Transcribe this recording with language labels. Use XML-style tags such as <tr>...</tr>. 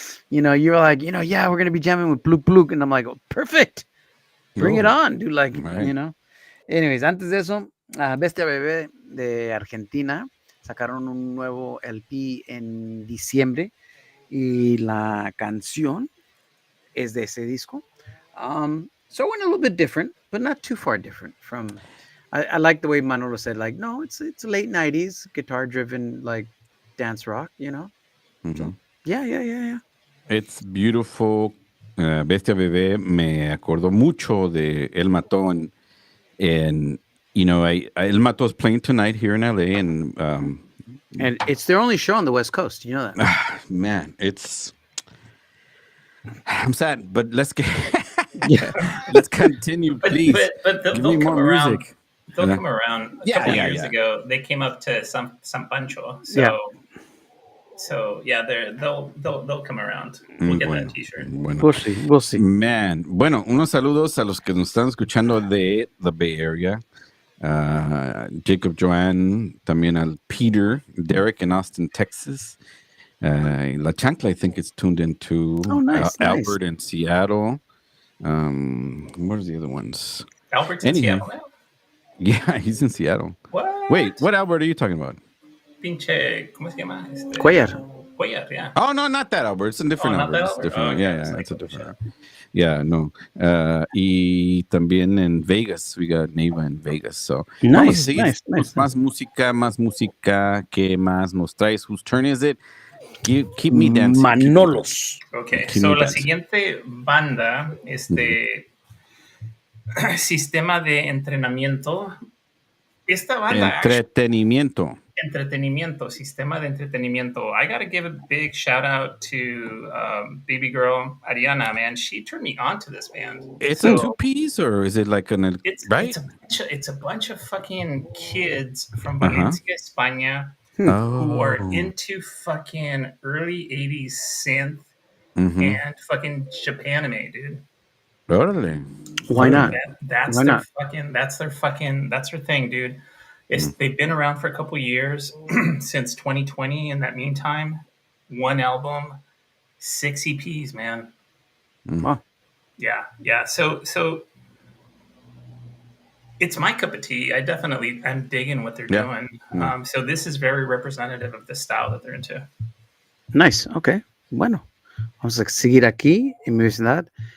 <en>You were like, yeah, we're gonna be jamming with Pluk Pluk, and I'm like, oh, perfect, bring it on, dude. Like, right.</en> <es>Anyways, antes de eso, Bestia Bebé de Argentina sacaron un nuevo LP en diciembre y la canción es de ese disco.</es> <en>So it went a little bit different, but not too far different from. I like the way Manolo said, like, no, it's late '90s guitar driven, like dance rock, Mm-hmm. So, yeah. It's beautiful. Bestia Bebé</en> <es>me acordó mucho de</es> <en>El Matón, and El Matón is playing tonight here in LA, and it's their only show on the West Coast. You know that? Man, I'm sad, but let's let's continue, please. But give me more music. They'll come around. A couple years ago, they came up to San Pancho. So they'll come around. We'll get that t-shirt.</en> <es>Bueno.</es> <en>We'll see.</en> <es>Man, bueno, unos saludos a los que nos están escuchando de the Bay Area. Jacob Joanne, también al Peter, Derek in Austin, Texas.</es> <en>La Chancla, I think, is tuned into. Oh, nice. Albert in Seattle. What are the other ones? Albert's in Seattle now? Yeah, he's in Seattle. What? Wait, what Albert are you talking about?</en> <es>Pinche, ¿cómo se llama? Cuellar, yeah.</es> <en>Oh, no, not that Albert. It's a different Albert. It's different. It's a different. Yeah, no.</en> <es>Y también en Vegas,</es> <en>we got Neva in Vegas. So nice.</en> <es>Más música. ¿Qué más nos traes?</es> <en>Whose turn is it? Keep me dancing. Manolos. Okay, so</en> <es>la siguiente banda, sistema de entrenamiento. Esta banda. Entretenimiento, sistema de entretenimiento.</es> <en>I gotta give a big shout out to baby girl Ariana, man. She turned me on to this band. It's a two-piece, or is it like right? It's a bunch of fucking kids from Valencia, España, who are into fucking early 80s synth and fucking Japanime, dude. Totally. Why not? That's their thing, dude. They've been around for a couple years, since 2020. In that meantime, 1 album, 6 EPs, man. Wow. Yeah. So it's my cup of tea. I'm digging what they're doing. So this is very representative of the style that they're into. Nice. Okay.</en> <es>Bueno, vamos a seguir aquí en mi vecindad.</es>